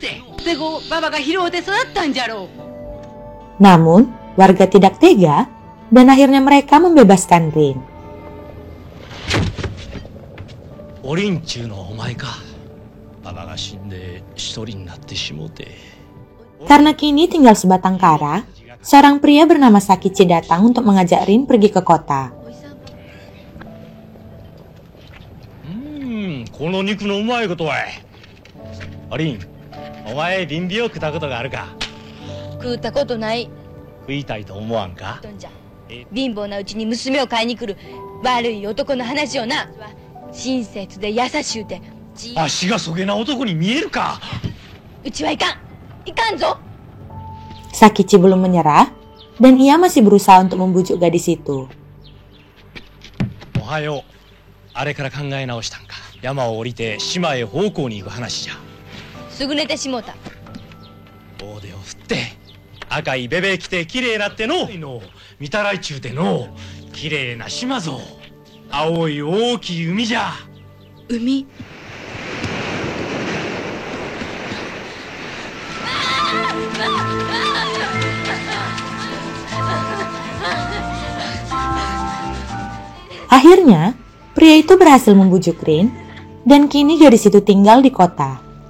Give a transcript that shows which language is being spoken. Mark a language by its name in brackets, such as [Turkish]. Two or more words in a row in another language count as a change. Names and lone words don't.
[Indonesian] Namun, warga tidak tega, dan akhirnya mereka membebaskan Rin. Karena kini tinggal sebatang kara, seorang pria bernama Sakichi datang untuk mengajak Rin pergi ke kota. [Japanese] この肉のうまいことはリン、お前リンビを食ったことがあるか？食ったことない。食いたいと思わんか？貧乏なうちに娘を買いに来る悪い男の話をな。親切で優しゅうて足がそげな男に見えるか？うちはいかん。いかんぞ。 [Indonesian] Sakichi belum menyerah, dan ia masih berusaha untuk membujuk gadis itu. [Japanese] おはよう。あれから考え直したんか。山を降りて島へ奉公に行く話じゃ。すぐ寝てしもうた。大手を振って赤いベベ着て綺麗なっての見たらいちゅうての綺麗な島ぞ。青い大きい海じゃ。海。 [Indonesian] Akhirnya, pria itu berhasil membujuk Rin, dan kini gadis itu tinggal di kota.